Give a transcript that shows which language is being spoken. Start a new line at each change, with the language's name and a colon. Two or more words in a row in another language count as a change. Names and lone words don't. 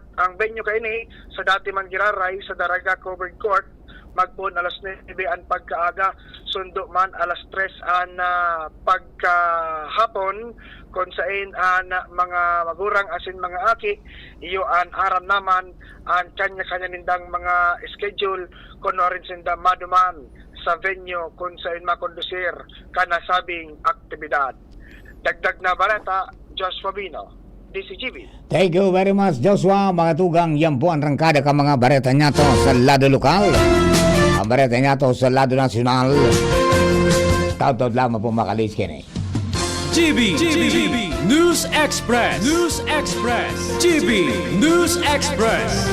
Bikol: Ang venue kaini sa dati man giraray sa Daraga Covered Court, magpon alas 9 ang pagkaaga, sundo man alas 3 ang pagkahapon, kung saan mga magurang asin mga aki, iyo ang aram naman ang kanya-kanya nindang mga schedule kung rin sinda maduman sa venue kung saan makondusir kanasabing aktibidad. Dagdag na balita, Joshua Bino, DCGB.
English: Thank you very much, Joshua.
Bikol: Mga tugang, yan po ang rangkada ka mga bareta niya to sa lado lokal. Ang bareta niya to sa lado nasyonal. Taot-taot lamang po makalis kini. GB News Express. GB News Express.